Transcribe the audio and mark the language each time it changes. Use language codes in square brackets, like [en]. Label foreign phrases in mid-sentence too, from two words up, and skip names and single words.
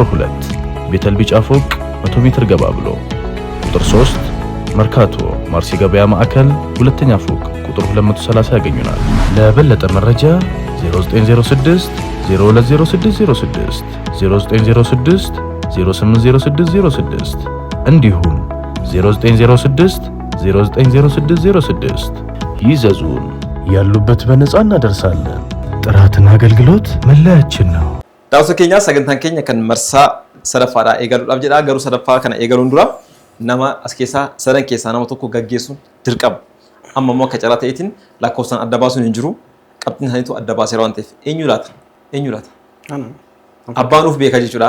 [am] 2 ቤተል ቢጫ ፎቅ 100 ሜትር ገባ ብሎ፣ ቁጥር 3 መርካቶ ማርሲ ገበያ ማዕከል ሁለተኛ ፎቅ ቁጥር 230 ያገኙናል። ለበለጠ መረጃ 0906 020606 0906 080606 እንዲሁም 0906 090606 ይዘዙን። ያሉበት በነፃ እናደርሳለን። ጥራትና አገልግሎት መለያችን ነው። [om] Daawwattoota keenya sagantaan keenya kan marsaa sadaffaadhaa eegaluudhaaf jedha. Garuu sadaffaa kana eegaluun dura nama as keessaa sadan keessaa nama tokko gaggeessuun dirqama. Amma immoo akka carraa ta'eetiin lakkoofsaan adda baasuun hin jiru. Qabxiin isaaniitu adda baaseera waan ta'eef eenyu laata? Abbaan nuuf beeka jechuudha.